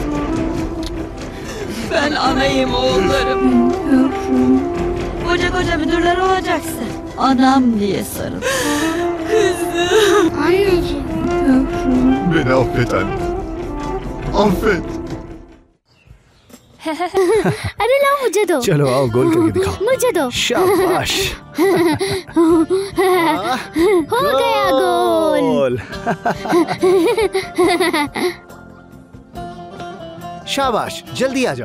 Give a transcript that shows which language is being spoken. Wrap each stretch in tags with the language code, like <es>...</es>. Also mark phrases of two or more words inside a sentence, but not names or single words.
<tr>Ben anayım oğullarım. Yavrum. Koca müdürler olacaksın. Anam diye sarıl. Anneciğim. Yavrum. Beni affet anne. Affet.</tr> <hi>अरे लाओ मुझे दो। चलो आओ गोल करके दिखाओ। मुझे दो। शाबाश। हो गया गोल। शाबाश, जल्दी आ जाओ।</hi>